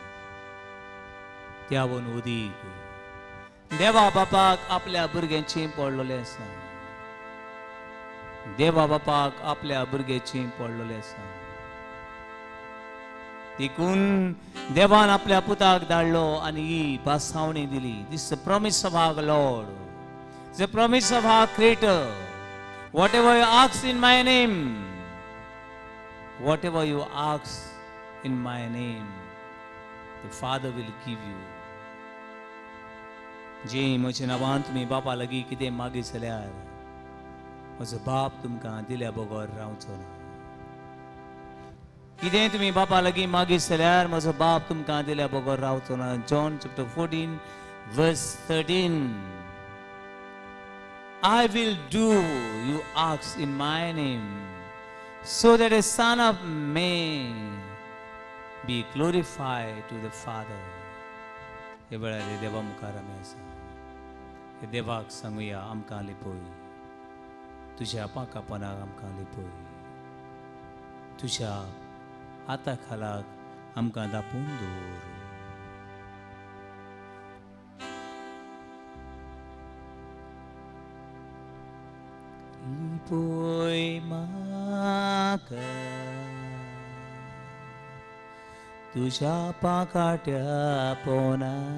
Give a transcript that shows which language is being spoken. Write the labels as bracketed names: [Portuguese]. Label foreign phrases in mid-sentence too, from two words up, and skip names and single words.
[Konkani] त्या वन उदीक देवा बापाक आपल्या भुरग्याचें पडलोलें आसा. देवा बापाक आपल्या भुरग्याचें पडलोलें आसा. देखून देवान आपल्या पुताक धाडलो आनी ही बासावणी दिली. [English] This the promise of our Lord, the promise of our Creator. Whatever you ask in my name, whatever you ask in my name, the Father will give you. [Konkani] जे म्हज्या नांवान तुमी बापा लागीं कितें मागीत जाल्यार म्हजो बाप तुमकां दिल्या बगर रावचो ना. कितें तुमी बापा लागीं मागीत जाल्यार म्हजो बाप तुमकां दिल्या बगर रावचो ना. [English] John chapter 14 verse 13. I will do, you ask in my name, so that the Son of Man be glorified to the Father. [Konkani] हे वेळार देवा मुखार आमी आसा. हे देवाक सांगुया आमकां लिपोय. तुज्या पाकापणाक आमकां लिपोय. तुज्या हाता खालाक आमकां दापून दवर. लिपोय म्हाका तुझ्या पाकाट्या पोना